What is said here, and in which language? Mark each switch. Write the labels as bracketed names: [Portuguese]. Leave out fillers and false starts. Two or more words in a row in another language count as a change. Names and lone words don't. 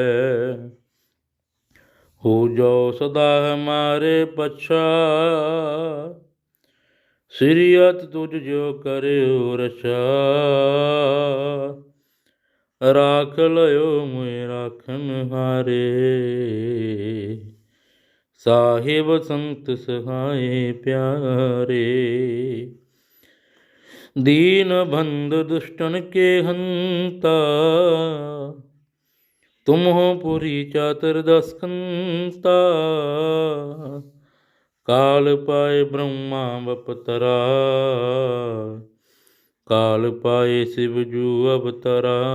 [Braj] ਹੋ ਜਾਓ ਸਦਾ ਹਮਾਰੇ ਪਛਾ ਸ੍ਰੀ ਅਤ ਤੁਝ ਜੋ ਕਰਿਓ ਰਛਾ। ਰਾਖ ਲਿਓ ਮੁਇ ਰਾਖਨ ਹਾਰੇ ਸਾਹਿਬ ਸੰਤ ਸਹਾਏ ਪਿਆਰੇ। दीन बंध दुष्टन के हंता तुम हो पुरी चातर दस्कंता। काल पाए ब्रह्मा बपतरा काल पाए शिव जू अवतरा।